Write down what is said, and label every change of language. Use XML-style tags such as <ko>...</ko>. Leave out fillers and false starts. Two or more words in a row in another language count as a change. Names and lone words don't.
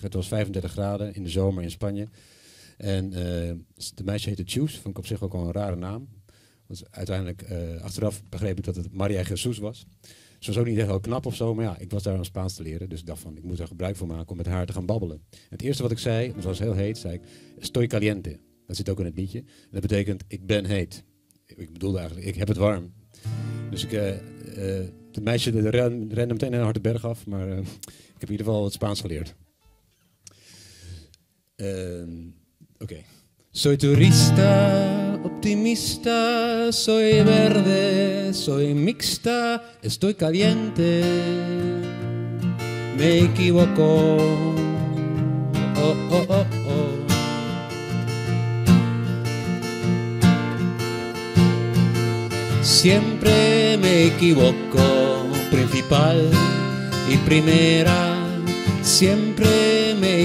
<nl>Het was 35 graden in de zomer in Spanje. En de meisje heette Chus, vond ik op zich ook al een rare naam. Want uiteindelijk, achteraf begreep ik dat het Maria Jesus was. Ze was ook niet echt heel knap of zo, maar ja, ik was daar aan Spaans te leren. Dus ik dacht van, ik moet er gebruik van maken om met haar te gaan babbelen. En het eerste wat ik zei, want het was heel heet, zei ik,</nl> <es>estoy caliente.</es> <nl>Dat zit ook in het liedje. En dat betekent, ik ben heet. Ik bedoelde eigenlijk, ik heb het warm. Dus de meisje rende meteen een harde berg af, maar ik heb in ieder geval het Spaans geleerd. Oké.</nl> <es>Soy turista, optimista, soy verde, soy mixta, estoy caliente, me equivoco, oh, oh, oh, oh. Siempre me equivoco, principal y primera, siempre me</es>